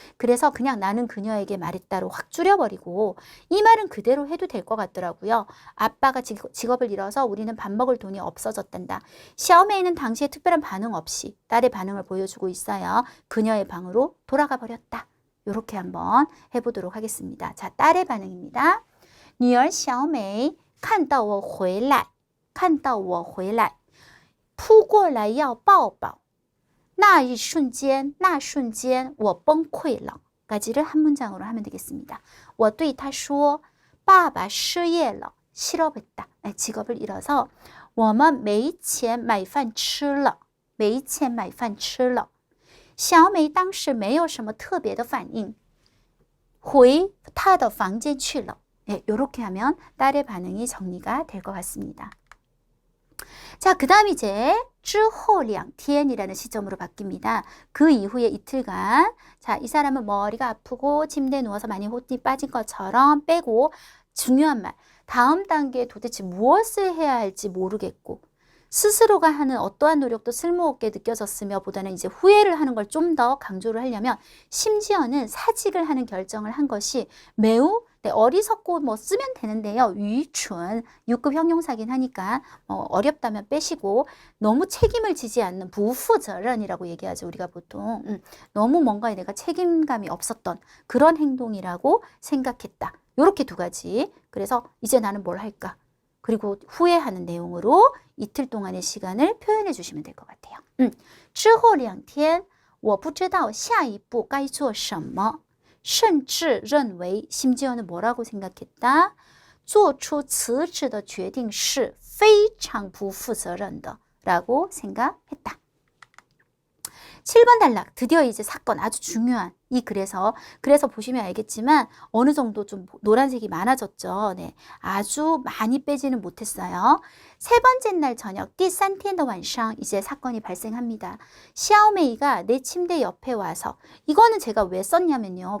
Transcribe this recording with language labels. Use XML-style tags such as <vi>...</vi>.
<ko>그래서 그냥 나는 그녀에게 말했다로 확 줄여버리고 이 말은 그대로 해도 될 것 같더라고요. 아빠가 직업을 잃어서 우리는 밥 먹을 돈이 없어졌단다. 샤오메이는 당시에 특별한 반응 없이 딸의 반응을 보여주고 있어요. 그녀의 방으로 돌아가 버렸다. 이렇게 한번 해보도록 하겠습니다. 자, 딸의 반응입니다.</ko> <zh>女儿小美看到我回来看到我回来扑过来要抱抱那一瞬间我崩溃了</zh> <ko>까지를 한 문장으로 하면 되겠습니다.</ko> <zh>我对他说爸爸失业了</zh> <ko>실업했다. 직업을 잃어서</ko> <zh>我们没钱买饭吃了没钱买饭吃了小美当时没有什么特别的反应回她的房间去了</zh> <ko>이렇게 하면 딸의 반응이 정리가 될 것 같습니다. 자, 그 다음 이제</ko> <zh>之后两天</zh> <ko>이라는 시점으로 바뀝니다. 그 이후에 이틀간 자, 이 사람은 머리가 아프고 침대에 누워서 많이 호흡이 빠진 것처럼 빼고 중요한 말 다음 단계에 도대체 무엇을 해야 할지 모르겠고 스스로가 하는 어떠한 노력도 쓸모없게 느껴졌으며 보다는 이제 후회를 하는 걸 좀 더 강조를 하려면 심지어는 사직을 하는 결정을 한 것이 매우 어리석고 뭐 쓰면 되는데요. 위춘 6급 형용사긴 하니까 어렵다면 빼시고 너무 책임을 지지 않는 부负责任이라고 얘기하죠. 우리가 보통 너무 뭔가에 내가 책임감이 없었던 그런 행동이라고 생각했다. 이렇게 두 가지. 그래서 이제 나는 뭘 할까? 그리고 후회하는 내용으로 이틀 동안의 시간을 표현해 주시면 될 것 같아요.</ko> <zh>之后两天我不知道下一步该做什么甚至认为</zh> <ko>심지어는 뭐라고 생각했다?</ko> <zh>做出辞职的决定是非常不负责任的</zh> <ko>라고 생각했다. 7번 단락 드디어 이제 사건 아주 중요한 이 그래서 보시면 알겠지만 어느 정도 좀 노란색이 많아졌죠. 네, 아주 많이 빼지는 못했어요. 세 번째 날 저녁</ko> <zh>第三天的晚上</zh> <ko>이제 사건이 발생합니다. 샤오메이가 내 침대 옆에 와서 이거는 제가 왜 썼냐면요.</ko>